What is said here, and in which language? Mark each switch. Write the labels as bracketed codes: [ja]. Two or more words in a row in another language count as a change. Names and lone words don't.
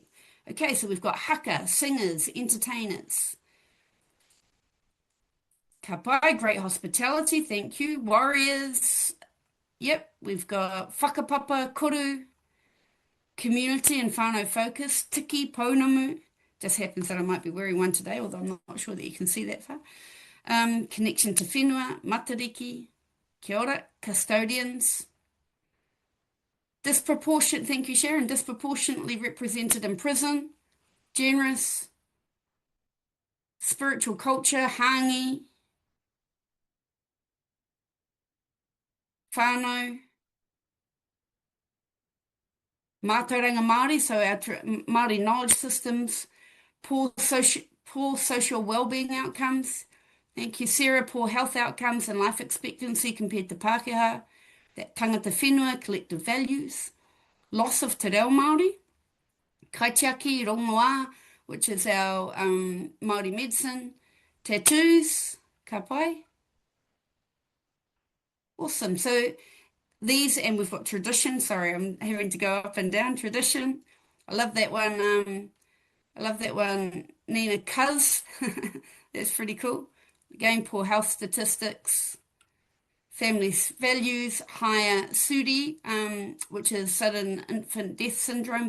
[en] Okay, so we've got haka, singers, entertainers. Kapai, great hospitality, thank you. Warriors, yep, we've got [mi] whakapapa, kuru, [en] community and whānau focus, [mi] tiki, pounamu. [en] Just happens that I might be wearing one today, although I'm not sure that you can see that far. Connection to [mi] whenua, matariki, Kia ora, [en] custodians. Disproportionate, thank you, Sharon, disproportionately represented in prison, generous, spiritual culture, [mi] hangi, whānau, mātauranga Māori, [en] so our Māori knowledge systems, poor social well-being outcomes. Thank you, Sarah. Poor health outcomes and life expectancy compared to Pākehā. [mi] That tangata whenua, [en] collective values. Loss of Te Reo Māori. [mi] Kaitiaki, rongoā, [en] which is our Māori medicine. Tattoos, [mi] ka pai. [en] Awesome. So these, and we've got tradition. Sorry, I'm having to go up and down. Tradition. I love that one. I love that one, Nina Cuz. That's pretty cool. Again, poor health statistics. Family values, higher SUDI, which is sudden infant death syndrome.